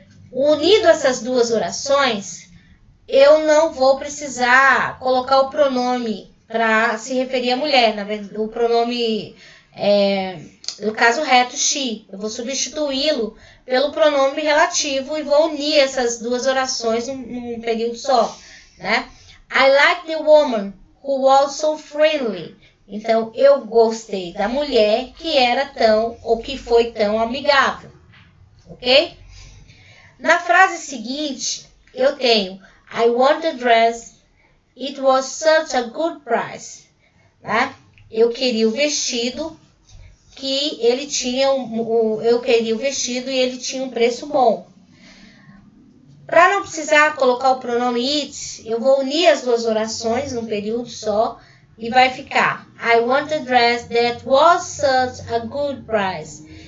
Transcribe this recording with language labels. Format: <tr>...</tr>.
<pt>Unido essas duas orações, eu não vou precisar colocar o pronome para se referir à mulher. Na verdade, o pronome... no caso reto, she. Eu vou substituí-lo pelo pronome relativo e vou unir essas duas orações num período só, né?</pt> <en>I like the woman who was so friendly.</en> <pt>Então, eu gostei da mulher que era tão, ou que foi tão amigável, ok? Na frase seguinte, eu tenho</pt> <en>I want the dress, it was such a good price,</en> <pt>né? Eu queria o vestido, que ele tinha eu queria o vestido e ele tinha um preço bom. Para não precisar colocar o pronome it, eu vou unir as duas orações num período só e vai ficar</pt> <en>I want a dress that was such a good price.</en>